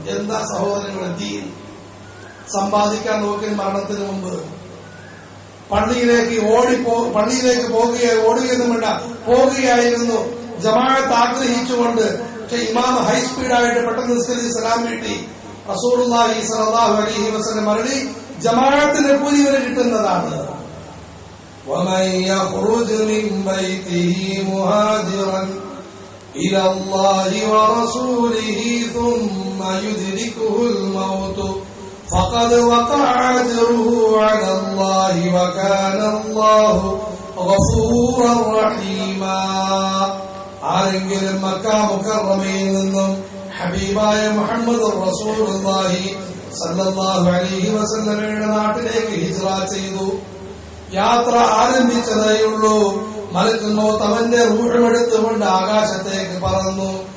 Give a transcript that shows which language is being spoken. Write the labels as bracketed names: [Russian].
[Malayalam] എന്താ സഹോദരങ്ങളെ ദീൻ? സമ്പാദിക്കാൻ നോക്കി മരണത്തിന് മുമ്പ് പള്ളിയിലേക്ക് ഓടുകയൊന്നും വേണ്ട, പോകുകയായിരുന്നു ജമാഅത്ത് ആഗ്രഹിച്ചുകൊണ്ട്. പക്ഷെ ഇമാം ഹൈസ്പീഡായിട്ട് പെട്ടെന്ന് നിസ്കരിച്ച് സലാം വീട്ടി. റസൂലുള്ളാഹി സ്വല്ലല്ലാഹു അലൈഹി വസല്ലം അരുളി, ജമാഅത്തിന്റെ കൂലി വരെ കിട്ടുന്നതാണ്. [Arabic] ومن يخرج من بيته مهاجرا إلى الله ورسوله ثم يدركه الموت فقد وقع أجره على الله وكان الله غفورا رحيما. [Malayalam] ആരെങ്കിലും മക്ക മുക്കറമയിൽ നിന്നും ഹബീബായ മുഹമ്മദ് റസൂലുള്ളാഹി സല്ലല്ലാഹു അലൈഹി വസല്ലമയുടെ നാട്ടിലേക്ക് ഹിജ്റ ചെയ്തു, യാത്ര ആരംഭിച്ചതേയുള്ളൂ. മലക്കുൽ മൗത്ത് അവന്റെ റൂഹെടുത്തുകൊണ്ട് ആകാശത്തേക്ക് പറന്നു.